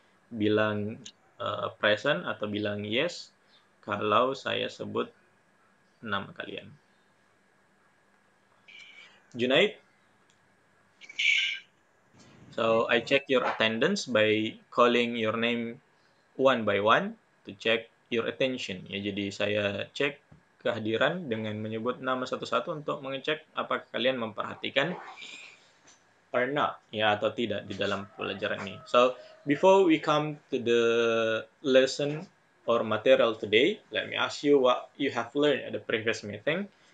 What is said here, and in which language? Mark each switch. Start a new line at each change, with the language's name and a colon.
Indonesian: Bilang present atau bilang yes kalau saya sebut nama kalian. Junaid.
English: So I check your attendance by calling your name one by one to check your attention.
Indonesian: Ya, jadi saya cek kehadiran dengan menyebut nama satu-satu untuk mengecek apakah kalian memperhatikan
English: or not,
Indonesian: ya atau tidak di dalam pelajaran ini.
English: So before we come to the lesson or material today, let me ask you what you have learned at the previous meeting.